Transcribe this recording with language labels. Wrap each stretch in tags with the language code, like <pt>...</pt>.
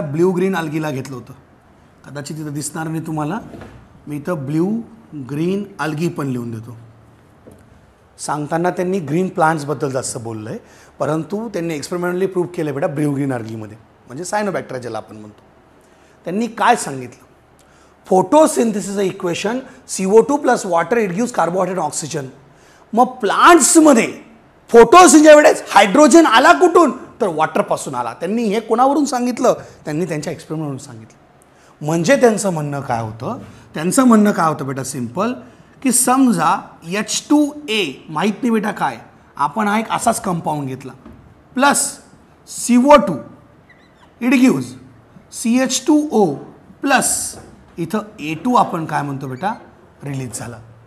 <mr>Blue green अल्गीला घेतलं होतं. कदाचित इथं दिसणार नाही तुम्हाला, मी इथं ब्ल्यू ग्रीन अल्गी पण लिहून देतो. सांगताना त्यांनी ग्रीन प्लांट्सबद्दल जास्त बोललं आहे, परंतु त्यांनी एक्सपेरिमेंटली प्रूव्ह केलं बेटा ब्ल्यू ग्रीन अल्गीमध्ये, म्हणजे सायनोबॅक्टेरिया ज्याला आपण म्हणतो. त्यांनी काय सांगितलं?</mr> <en>Photosynthesis equation CO2 plus water it gives carbohydrate oxygen.</en> <mr>मग प्लांट्समध्ये फोटोसिंथेसिसच्या वेळेस हायड्रोजन आला कुठून? तर वॉटरपासून आला. त्यांनी हे कोणावरून सांगितलं? त्यांनी त्यांच्या एक्सपेरिमेंटवरून सांगितलं. म्हणजे त्यांचं म्हणणं काय होतं? त्यांचं म्हणणं काय होतं बेटा? सिम्पल की समजा H2A माहीत नाही बेटा काय, आपण हा एक असाच कंपाऊंड घेतला plus CO2</mr> <en>it gives</en> <mr>CH2O plus इथं A2 आपण काय म्हणतो बेटा? रिलीज झाला.</mr>